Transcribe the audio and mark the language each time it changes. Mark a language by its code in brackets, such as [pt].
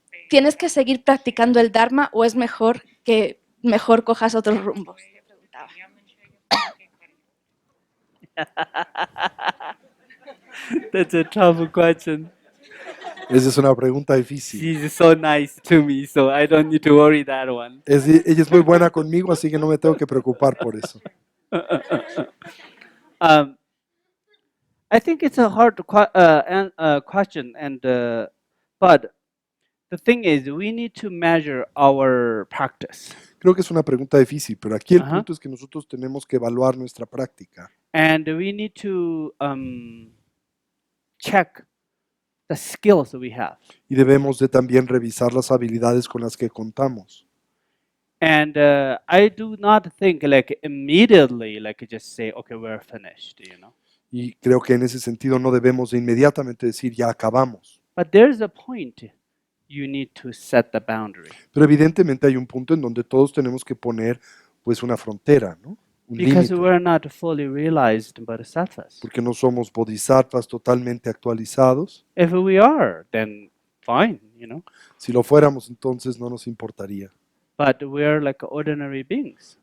[es] ¿Tienes que seguir practicando el Dharma o es mejor que mejor cojas otros rumbos? Le preguntaba. [en] That's a tough question. [es] Esa es una pregunta difícil. [en] She's so nice to me, so I don't need to worry that one. [es] Ella es muy buena conmigo, así que no me tengo que preocupar por eso. [en] I think it's a hard question, but the thing is, we need to measure our practice, [es] Creo que es una pregunta difícil, pero aquí el Ajá. punto es que nosotros tenemos que evaluar nuestra práctica [en] and we need to check the skills that we have. [es] y debemos de también revisar las habilidades con las que contamos. [en] And I do not think like immediately, like just say, okay, we're finished, you know. [es] Y creo que en ese sentido no debemos de inmediatamente decir ya acabamos. [en] But there's a point you need to set the boundary [es] Pero evidentemente hay un punto en donde todos tenemos que poner pues una frontera, ¿no? Un [en] because we're not fully realized bodhisattvas. [es] porque no somos bodhisattvas totalmente actualizados. [en] If we are, then fine, you know. [es] Si lo fuéramos, entonces no nos importaría. [en] But we're like ordinary beings.